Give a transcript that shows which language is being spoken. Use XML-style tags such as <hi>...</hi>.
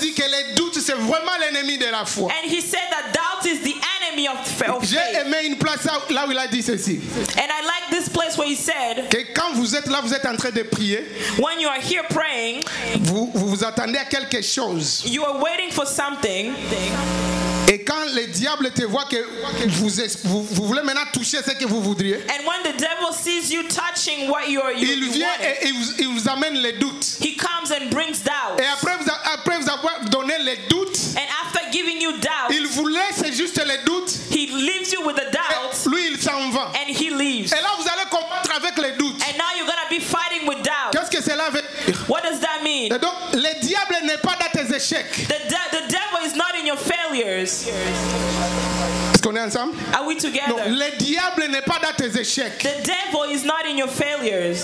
<fr>dit que le doute, c'est vraiment l'ennemi de la foi.</fr> <en>And he said that doubt is the enemy of</en> <fr>J'ai</fr> <en>faith.</en> <fr>aimé une place là où il a dit ceci.</fr> <en>And I like this place where he said,</en> <fr>Que quand vous êtes là, vous êtes en train de prier,</fr> <en>when you are here praying,</en> <fr>vous attendez à quelque chose.</fr> <en>you are waiting for something.</en> <fr>Et quand le diable te voit que vous voulez maintenant toucher ce que vous voudriez,</fr> <en>And when the devil sees you touching what you</en> <fr>il vient</fr> <en>wanted,</en> <fr>et il vous amène les doutes.</fr> <en>he comes and brings doubt.</en> <fr>Et après vous avoir donné les doutes,</fr> <en>And after giving you doubt,</en> <fr>il vous laisse juste les doutes.</fr> <en>he leaves you with the doubt</en> <fr>Et lui, il s'en va.</fr> <en>and he leaves.</en> <fr>Et là, vous allez combattre avec les doutes.</fr> <en>And now you're going to be fighting with doubt.</en> <fr>Qu'est-ce que cela veut dire?</fr> <en>What does that mean?</en> <fr>Et donc, le diable n'est pas dans tes échecs.</fr> <en>The devil is not in your failures.</en> <fr>Est-ce qu'on est ensemble?</fr> <en>Are we</en> <fr>Non,</fr> <en>together?</en> <fr>le diable n'est pas dans tes échecs.</fr> <en>The devil is not in your failures.</en>